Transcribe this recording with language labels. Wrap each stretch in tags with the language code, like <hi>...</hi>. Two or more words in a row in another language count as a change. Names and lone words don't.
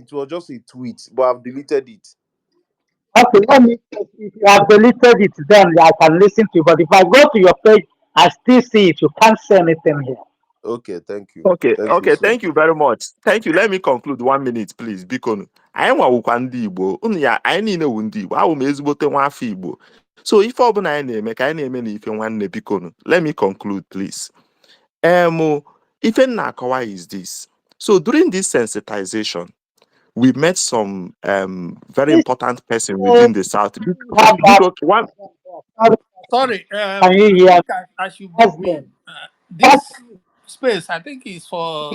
<en>It was just a tweet, but I've deleted it. okay. Let me. If you have deleted it, then I can listen to you. But if I go to your page, I still see it. You can't say anything here. Okay, thank you. Okay, Thank you, okay, sir. thank you very much. Thank you. Let me conclude 1 minute, please.</en> <ig>Biko, anyị nwawụkwa ndị Igbo. Unu ya, anyị niile wu ndị Igbo. Awụ m ezigbote nwa afọ Igbo. So ife ọbụla anyị na-eme ka anyị na-eme na ife nwanne biko.</ig> <en>Let me conclude, please.</en> <ig>Ife m na-akọwa</ig> <en>is this. So during this sensitization, we met some very This important person uh, within the South. have that. Biko, one. Sorry, Can you I hear think I should begin. husband? This space, I think, is for</en>